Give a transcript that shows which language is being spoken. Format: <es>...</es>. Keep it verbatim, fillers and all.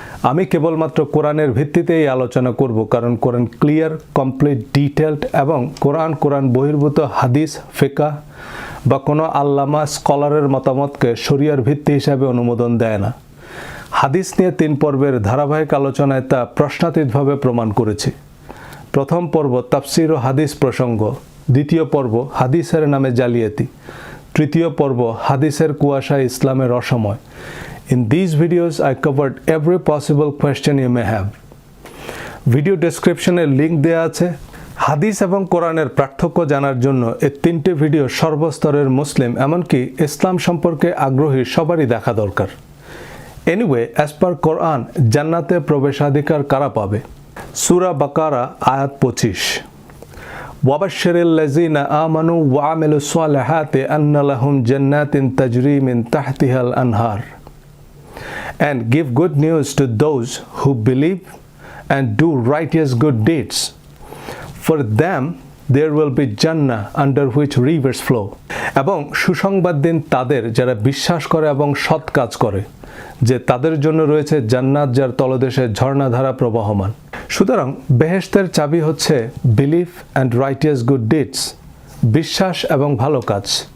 <bn>আমি কেবলমাত্র কোরআনের ভিত্তিতেই আলোচনা করব, কারণ কোরআন ক্লিয়ার, কমপ্লিট, ডিটেলড এবং কোরআন কোরআন বহির্ভূত হাদিস, ফিকা বা কোনো আল্লামা স্কলারের মতামতকে শরিয়ার ভিত্তি হিসাবে অনুমোদন দেয় না। হাদিস নিয়ে তিন পর্বের ধারাবাহিক আলোচনায় তা প্রশ্নাতীতভাবে প্রমাণ করেছি। প্রথম পর্ব তাফসির ও হাদিস প্রসঙ্গ, দ্বিতীয় পর্ব হাদিসের নামে জালিয়াতি, তৃতীয় পর্ব হাদিসের কুয়াশায় ইসলামের অসময়।</bn> <en>In these videos, I covered every possible question you may have.</en> <bn>Video ডেসক্রিপশনে লিঙ্ক দেওয়া আছে। হাদিস এবং কোরআনের পার্থক্য জানার জন্য এই তিনটে ভিডিও সর্বস্তরের মুসলিম, এমনকি ইসলাম সম্পর্কে আগ্রহী সবারই দেখা দরকার। এনিওয়ে, অ্যাজ পার কোরআন, জান্নাতে প্রবেশাধিকার কারা পাবে? সূরা বাকারা আয়াত পঁচিশ।</bn> <ar>وَبَشِّرِ الَّذِينَ آمَنُوا وَعَمِلُوا الصَّالِحَاتِ أَنَّ لَهُمْ جَنَّاتٍ تَجْرِي مِنْ تَحْتِهَا الْأَنْهَارُ</ar> <en>And give good news to those who believe and do righteous good deeds. For them there will be Jannah under which rivers flow.</en> <bn>এবং সুসংবাদ দিন তাদের যারা বিশ্বাস করে এবং সৎ কাজ করে, যে তাদের জন্য রয়েছে জান্নাত যার তলদেশে ঝর্ণাধারা প্রবাহমান। সুতরাং বেহেশতের চাবি হচ্ছে</bn> <en>belief and righteous good deeds,</en> <bn>বিশ্বাস এবং ভালো কাজ।</bn>